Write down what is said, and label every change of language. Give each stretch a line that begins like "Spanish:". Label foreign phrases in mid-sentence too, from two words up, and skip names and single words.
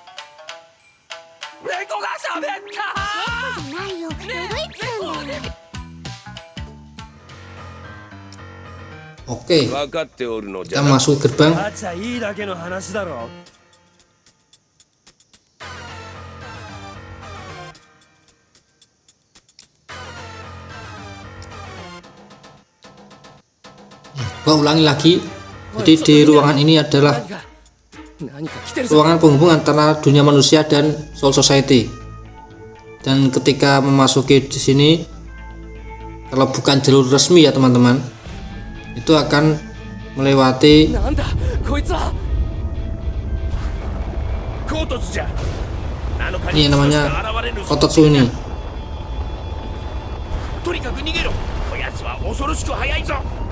Japanese: 猫が喋った。猫じゃないよ、ドイツだよ。
Indonesian: Oke,
Japanese: 分かっておるのじゃ
Indonesian: kita
Japanese: な。
Indonesian: masuk gerbang.
Japanese: 勝ちゃいいだけの話だろ。
Indonesian: Gua ulangi lagi. Jadi di ruangan ini adalah ruangan penghubung antara dunia manusia dan Soul Society. Dan ketika memasuki di sini, kalau bukan jalur resmi ya teman-teman, itu akan melewati ini namanya Kototsu ini.
Japanese: スは恐ろしく速いぞ。